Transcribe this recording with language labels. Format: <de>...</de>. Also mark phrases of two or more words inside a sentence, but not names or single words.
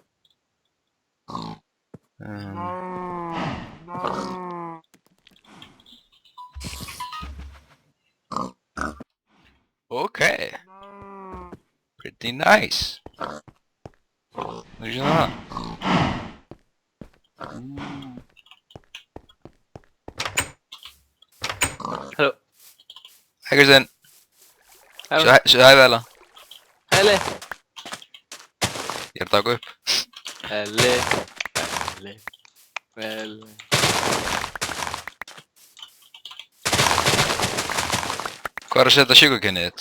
<en>Okay. Pretty nice. Look at that. Hello. Hi Kristinn. Hello.</en> <is>Segðu hæ við alla.</is> <en>Hello.</en> <is>Ég er að taka upp.</is> <en>Hello.</en> <is>Hvað er að setja sugarcane-ið þitt?</is>